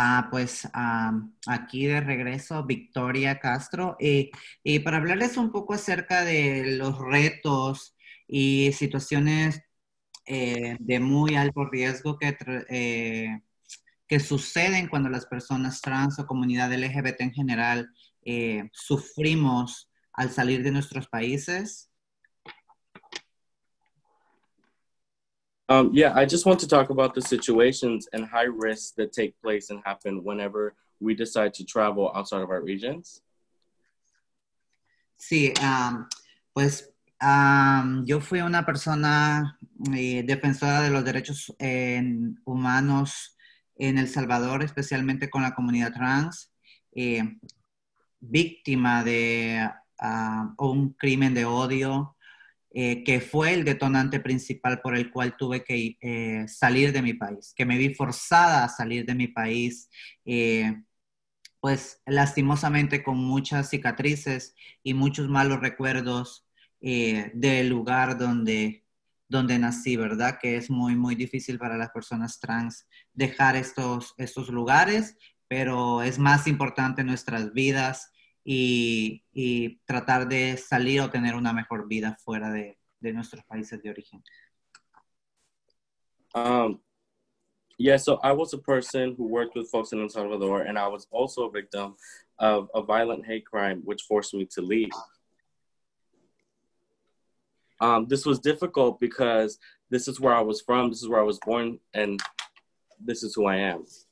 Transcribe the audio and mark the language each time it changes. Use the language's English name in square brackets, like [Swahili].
[Spanish] Pues aquí de regreso, Victoria Castro, y para hablarles un poco acerca de los retos y situaciones de muy alto riesgo que suceden cuando las personas trans o comunidad LGBT en general sufrimos al salir de nuestros países. [English] Yeah, I just want to talk about the situations and high risks that take place and happen whenever we decide to travel outside of our regions. [Spanish] Sí, pues yo fui una persona defensora de los derechos humanos en El Salvador, especialmente con la comunidad trans, víctima de un crimen de odio. Que fue el detonante principal por el cual tuve que salir de mi país, que me vi forzada a salir de mi país, pues lastimosamente con muchas cicatrices y muchos malos recuerdos del lugar donde nací, ¿verdad? Que es muy, muy difícil para las personas trans dejar estos lugares, pero es más importante nuestras vidas y tratar de salir o tener una mejor vida fuera de nuestros países de origen. [English] Yeah, so I was a person who worked with folks in El Salvador, and I was also a victim of a violent hate crime, which forced me to leave. This was difficult because this is where I was from, this is where I was born, and this is who I am.